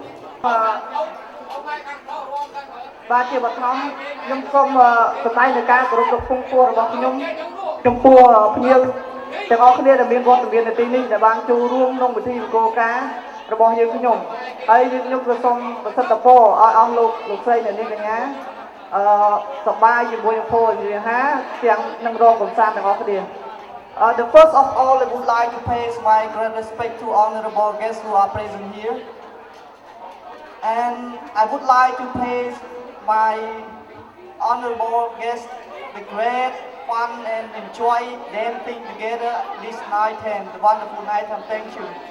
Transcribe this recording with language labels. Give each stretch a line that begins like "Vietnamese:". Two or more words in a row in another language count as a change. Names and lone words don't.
Khmer: បាទជាបឋមខ្ញុំសូមសម្ដែងនៃការគោរពលោកពងពួររបស់ខ្ញុំចំពោះភ្ញៀវទាំងអស់គ្នាដែលមានវត្តមាននៅទីនេះដែលបានចូលរួមក្នុងពិធីមង្គលការរបស់យើងខ្ញុំហើយខ្ញុំក៏សូមប្រសិទ្ធពរឲ្យអស់លោកស្រីអ្នកនាងកញ្ញាសប្បាយជាមួយនឹងពលរាហាទាំងនឹងរងកំសាន្តទាំងអស់គ្នា
English: The first of all, I would like to pay my great respect to honorable guests who are present here. And I would like to pay my honorable guests the great fun and enjoy dancing together this night and the wonderful night and thank you.